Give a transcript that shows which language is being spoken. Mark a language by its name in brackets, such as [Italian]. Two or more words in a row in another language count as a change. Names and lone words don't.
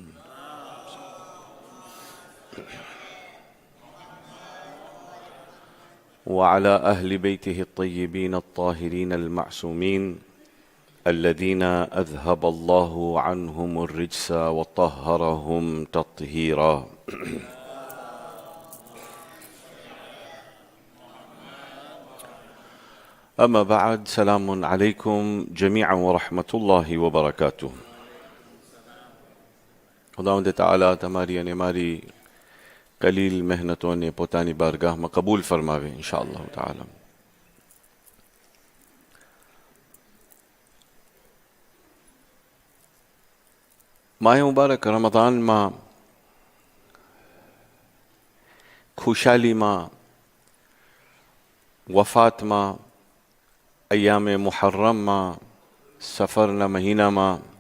[Arabic] وعلى أهل بيته الطيبين الطاهرين المعصومين الذين أذهب الله عنهم الرجس وطهرهم تطهيرا. أما بعد، سلام عليكم جميعا ورحمة الله وبركاته. [Urdu] خداوند تعالی [Gujarati] તમારી અને મારી કલીલ મહેનતોને પોતાની બારગાહમાં કબૂલ ફરમાવે ઇન્શાઅલ્લાહ તાઆલા. માહે મુબારક રમઝાનમાં ખુશાલીમાં, વફાતમાં, અય્યામે મુહર્રમમાં, સફરના મહિનામાં,